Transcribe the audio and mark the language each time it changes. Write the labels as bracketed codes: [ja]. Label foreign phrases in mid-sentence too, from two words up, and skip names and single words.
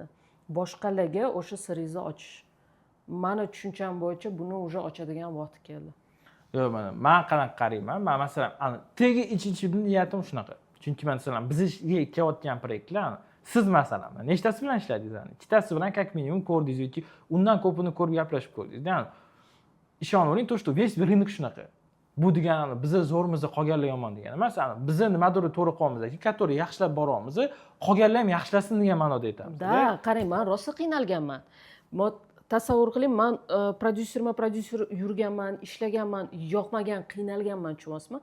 [uz] Boshqalarga o'sha siringizni ochish. Meni tushuncham bo'yicha buni уже ochadigan vaqt keldi. Yo'q, men qanaqa qarayman? Men masalan, tegi ichishimning niyatim shunaqa. Chunki masalan, bizga kelayotgan proyektlar, siz masalan, nechtasi bilan ishladingiz? Ikkitasi bilan [ru] как минимум [uz] ko'rdingiz yoki undan ko'pini ko'rib gaplashib ko'rdingiz. Ya'ni ishonavering, [ru] то, что весь рынок shunaqa. [uz] Bu degani bizni zo'rimizni qolganlar yomon degani emas. Bizni nimadir to'g'ri qilamiz-ki, который yaxshilab boramiz, qolganlar ham yaxshilasin degan ma'noda aytamiz. Da, qarang, men rosa qiynalganman. Tasavvur qiling, men prodyuser yurganman, ishlaganman, yoqmagan, qiynalganman, tushunasizmi?